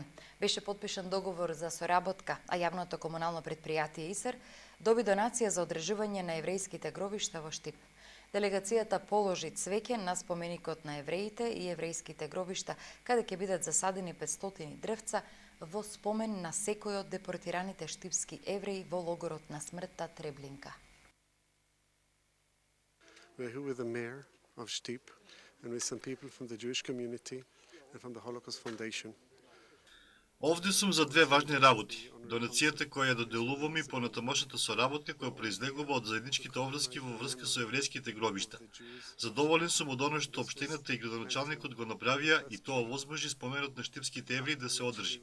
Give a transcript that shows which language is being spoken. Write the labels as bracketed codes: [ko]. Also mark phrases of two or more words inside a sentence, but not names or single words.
[mk] Беше подпишан договор за соработка, а јавното комунално предпријатие ИСЕР доби донација за одржување на еврејските гробишта во Штип. Делегацијата положи цвеќе на споменикот на евреите и еврејските гробишта, каде ќе бидат засадени 500 дрвца во спомен на секој од депортираните штипски евреи во логорот на смртта Треблинка. [en] We're here with the mayor of Stip and with some people from the Jewish community and from the Holocaust Foundation. [mk] Овде сум за две важни работи. Донацијата која ја доделуваме и понатамошната соработка која произлегува од заедничките обврски во врска со еврејските гробишта. Задоволен сум од оно што општината и градоначалникот го направија и тоа возможи споменот на штипските евреи да се одржи.